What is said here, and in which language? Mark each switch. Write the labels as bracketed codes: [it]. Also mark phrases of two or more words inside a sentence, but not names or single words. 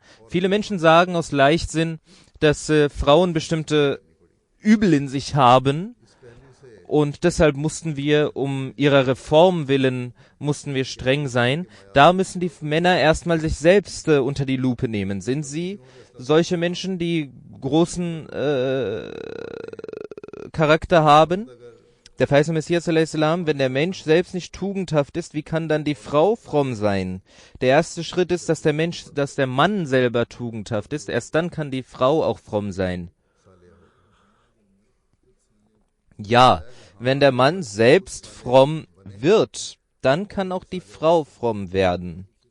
[de] Viele Menschen sagen aus Leichtsinn, dass Frauen bestimmte Übel in sich haben, und deshalb mussten wir um ihrer Reform willen streng sein. Da müssen die Männer erstmal sich selbst unter die Lupe nehmen. Sind sie solche Menschen, die großen Charakter haben? Der verheißene Messias [ar] صلى الله عليه وسلم, [de] wenn der Mensch selbst nicht tugendhaft ist, wie kann dann die Frau fromm sein? Der erste Schritt ist, dass der Mann selber tugendhaft ist. Erst dann kann die Frau auch fromm sein. Ja, wenn der Mann selbst fromm wird, dann kann auch die Frau fromm werden.